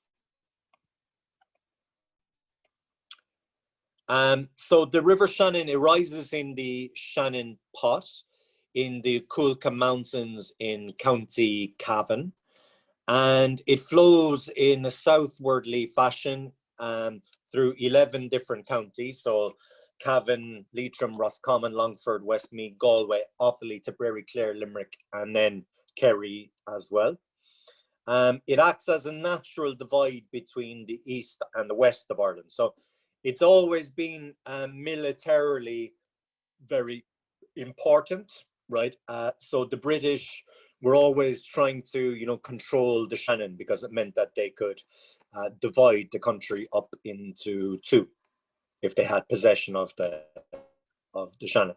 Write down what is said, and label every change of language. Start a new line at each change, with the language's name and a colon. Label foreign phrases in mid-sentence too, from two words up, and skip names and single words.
English: So the River Shannon, it rises in the Shannon Pot in the Coolca Mountains in County Cavan. And it flows in a southwardly fashion through 11 different counties. So Cavan, Leitrim, Roscommon, Longford, Westmeath, Galway, Offaly, Tipperary, Clare, Limerick, and then Kerry as well. It acts as a natural divide between the east and the west of Ireland. So it's always been militarily very important, right? So the British were always trying to, control the Shannon because it meant that they could divide the country up into two if they had possession of the Shannon.